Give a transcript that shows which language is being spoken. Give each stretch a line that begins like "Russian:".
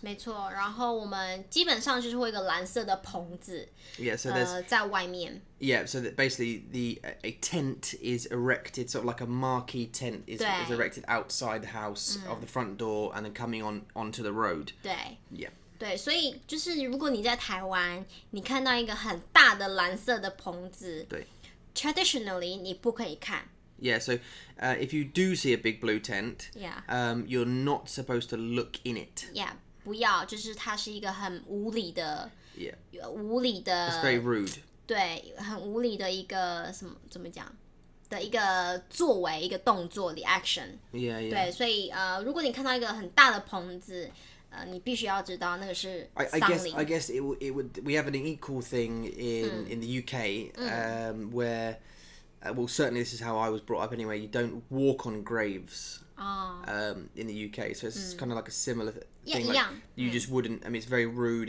Chinese: 没错，然后我们基本上就是会有一个蓝色的棚子。
English: Yeah, so
Chinese: 在外面。
English: Yeah, so that basically a tent is erected, sort of like a marquee tent is erected outside the house of the front door, and then coming onto the road.
Chinese: 对。
English: Yeah.
Chinese: 对，所以就是如果你在台湾，你看到一个很大的蓝色的棚子，对，traditionally 你不可以看。
English: Yeah, so if you do see a big blue tent, you're not supposed to look in it.
Chinese: Yeah, 不要，就是它是一个很无理的，无理的。
English: It's very rude.
Chinese: 对，很无理的一个怎么讲的一个作为，一个动作
English: the action。 Yeah.
Chinese: 对，所以如果你看到一个很大的棚子，你必须要知道那个是丧礼。
English: I guess it would. We have an equal thing in the UK where, well, certainly this is how I was brought up anyway. You don't walk on graves. In the UK, so it's kind of like a similar thing. Like, you just wouldn't. I mean, it's very rude.